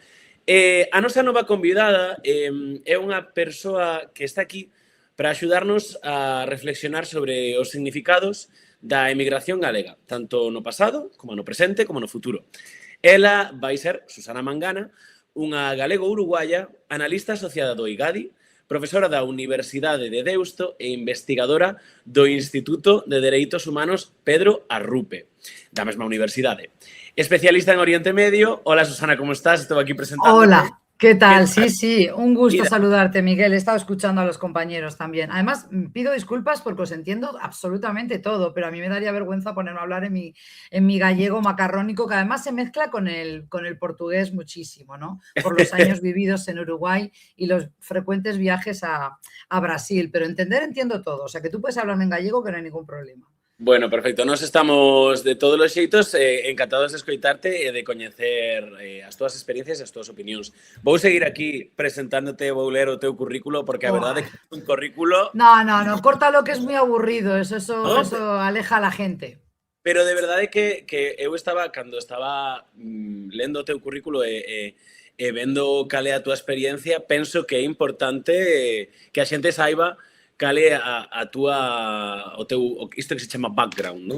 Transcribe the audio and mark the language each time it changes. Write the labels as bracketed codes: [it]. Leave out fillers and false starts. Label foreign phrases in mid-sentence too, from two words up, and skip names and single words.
[gl] A nosa nova convidada é unha persoa que está aquí para axudarnos a reflexionar sobre os significados da emigración galega, tanto no pasado, como no presente, como no futuro. Ela vai ser Susana Mangana, unha galego-uruguaya, analista asociada do IGADI, profesora da Universidade de Deusto e investigadora do Instituto de Dereitos Humanos Pedro Arrupe, da mesma universidade. Especialista en Oriente Medio. [es] Hola, Susana, ¿cómo estás? Estoy aquí presentándote. Hola, ¿qué tal? Sí, sí, un gusto saludarte, Miguel. He estado escuchando a los compañeros también. Además, pido disculpas porque os entiendo absolutamente todo, pero a mí me daría vergüenza ponerme a hablar en mi gallego macarrónico, que además se mezcla con el portugués muchísimo, ¿no? Por los años vividos en Uruguay y los frecuentes viajes a Brasil. Pero entiendo todo. O sea, que tú puedes hablarme en gallego que no hay ningún problema. Bueno, perfecto. [gl] Nos estamos de todos os xeitos encantados de escoitarte e de coñecer as túas experiencias e as túas opinións. Vou seguir aquí presentándote, vou ler o teu currículo porque a verdade é que é un currículo... [es] No, córtalo que es muy aburrido, eso aleja a la gente. [gl] Pero de verdade que eu cando estaba lendo o teu currículo e vendo cal é a túa experiencia, penso que é importante que a xente saiba cale isto que se chama background, non?